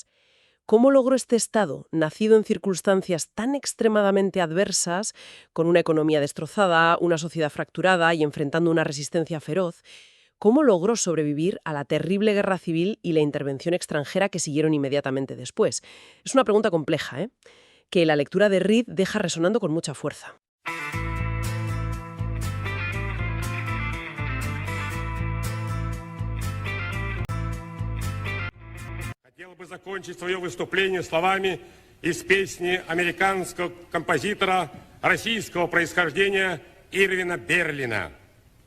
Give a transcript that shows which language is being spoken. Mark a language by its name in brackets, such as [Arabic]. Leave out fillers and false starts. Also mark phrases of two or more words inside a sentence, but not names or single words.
[Spanish] ¿Cómo logró este Estado, nacido en circunstancias tan extremadamente adversas, con una economía destrozada, una sociedad fracturada y enfrentando una resistencia feroz, cómo logró sobrevivir a la terrible guerra civil y la intervención extranjera que siguieron inmediatamente después? Es una pregunta compleja, que la lectura de Reed deja resonando con mucha fuerza. [Russian] Хотел бы закончить свое выступление словами из песни американского композитора российского происхождения Ирвина Берлина.